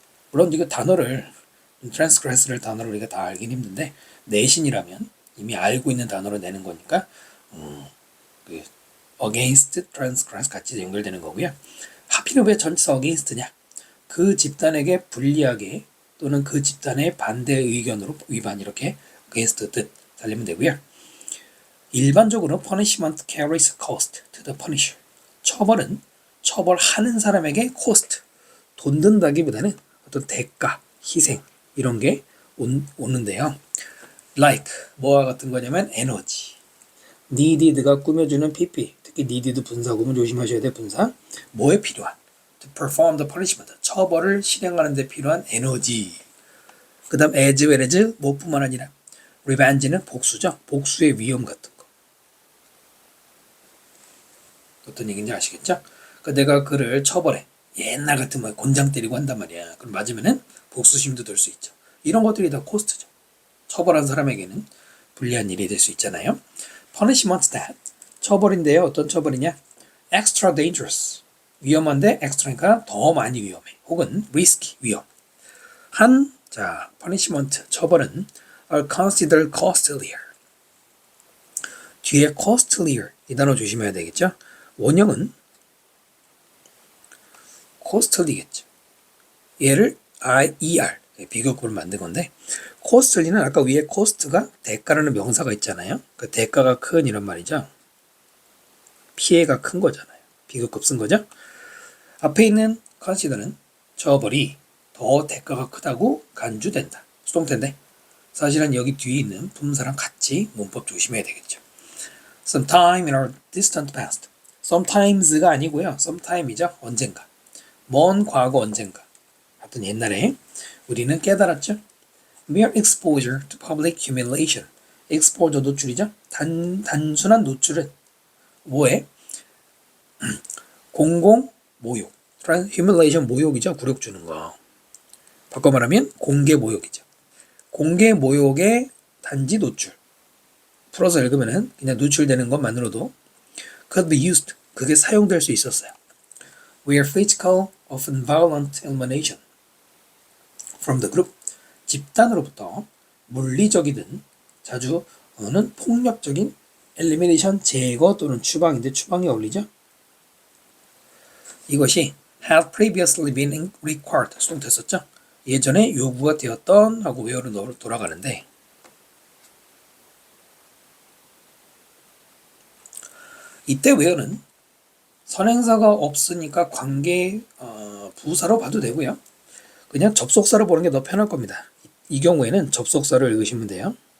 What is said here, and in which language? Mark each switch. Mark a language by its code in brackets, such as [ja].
[ko] 물론 이거 단어를 transgress를 단어를 우리가 다 알긴 힘든데 내신이라면 이미 알고 있는 단어로 내는 거니까 그 against, transgress 같이 연결되는 거고요. 하필은 왜 전치사 against냐? 그 집단에게 불리하게 또는 그 집단의 반대 의견으로 위반 이렇게 against 뜻 살리면 되고요. [en] 일반적으로 punishment carries cost to the punisher. [ko] 처벌은 처벌하는 사람에게 cost, 돈 든다기보다는 어떤 대가, 희생 이런 게 오는데요. like 뭐와 같은 거냐면 에너지. needed가 꾸며주는 PP, 특히 needed 분사구문 조심하셔야 돼. 분사 뭐에 필요한 to perform the punishment, 처벌을 실행하는 데 필요한 에너지. 그 다음 as well as 뭐뿐만 아니라 revenge는 복수죠. 복수의 위험 같은 거. 어떤 얘기인지 아시겠죠? 그러니까 내가 그를 처벌해. 옛날 같으면 곤장 때리고 한단 말이야. 그럼 맞으면은 복수심도 들 수 있죠. 이런 것들이 다 코스트죠. 처벌한 사람에게는 불리한 일이 될 수 있잖아요. punishment that 처벌인데요. 어떤 처벌이냐? extra dangerous 위험한데 extra니까 더 많이 위험해. 혹은 risky 위험. [en] 자, punishment [ko] 처벌은 [en] are considered costlier. [ko] 뒤에 costlier 이 단어 조심해야 되겠죠? 원형은 costly겠죠. 얘를 ER 비교급을 만든 건데 costly는 아까 위에 cost가 대가라는 명사가 있잖아요. 그 대가가 큰 이런 말이죠. 피해가 큰 거잖아요. 비교급 쓴 거죠. 앞에 있는 consider는 처벌이 더 대가가 크다고 간주된다. 수동태인데 사실은 여기 뒤에 있는 품사랑 같이 문법 조심해야 되겠죠. [en] Sometime in our distant past. [ko] sometimes가 아니고요. sometime이죠. 언젠가. 먼 과거 언젠가. 하여튼 옛날에 우리는 깨달았죠. [en] Mere exposure to public humiliation. [ko] exposure 노출이죠. 단순한 노출은 뭐에? 공공 모욕. humiliation 모욕이죠. 굴욕 주는 거. 바꿔 말하면 공개 모욕이죠. 공개 모욕의 단지 노출. 풀어서 읽으면은 그냥 노출되는 것만으로도 [en] could be used. [ko] 그게 사용될 수 있었어요. [en] Where physical, often violent elimination from the group. [ko] 집단으로부터 물리적이든 자주는 폭력적인 elimination 제거 또는 추방인데 추방이 어울리죠? 이것이 [en] had previously been required [ko] 수동태 썼죠? 예전에 요구가 되었던 하고 where로 돌아가는데 이때 where는 선행사가 없으니까 관계 부사로 봐도 되고요. 그냥 접속사로 보는 게 더 편할 겁니다. 이 경우에는 접속사를 읽으시면 돼요.